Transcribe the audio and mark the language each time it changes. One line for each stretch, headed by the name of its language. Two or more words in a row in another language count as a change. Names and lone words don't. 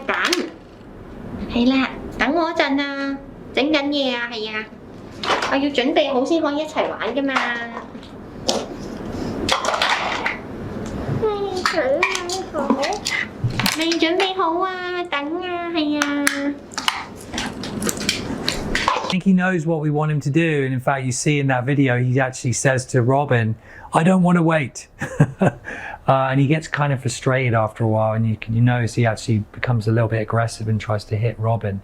Cantonese: 等，係啦，等我一陣啊，整緊嘢啊，係啊，我要準備好先可以一齊玩㗎嘛。未準備好啊，等啊，係啊。
English: I think he knows what we want him to do, and in fact you see in that video he actually says to Robin, I don't want to wait. And he gets kind of frustrated after a while, and you notice he actually becomes a little bit aggressive and tries to hit Robin.